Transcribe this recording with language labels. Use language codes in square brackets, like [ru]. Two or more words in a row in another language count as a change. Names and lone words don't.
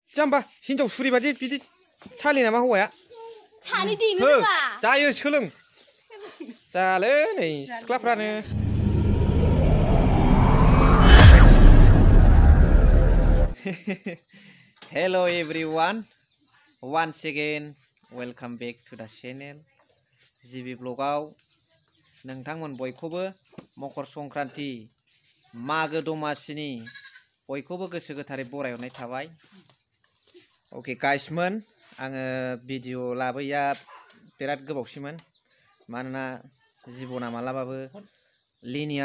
[brx] जाम्बा हिनजाव सुरि बादि बिदि सालि नामा हौवाया सानै देनो रोङा जायो सोलों जाले नै सिख्लाफ्रानो [en] Hello everyone once again welcome back to the channel [brx] जिबि ब्लगाव नोंथांमोन बयखौबो मकर संक्रान्ति मागो दमासिनि बयखौबो गोसो गोथारै बरायहरनाय थाबाय [en] okay guysमोन [brx] आङो भिडिअ लाबोया बिराद गोबावसिमोन मानोना जिबना मालाबाबो लिनियार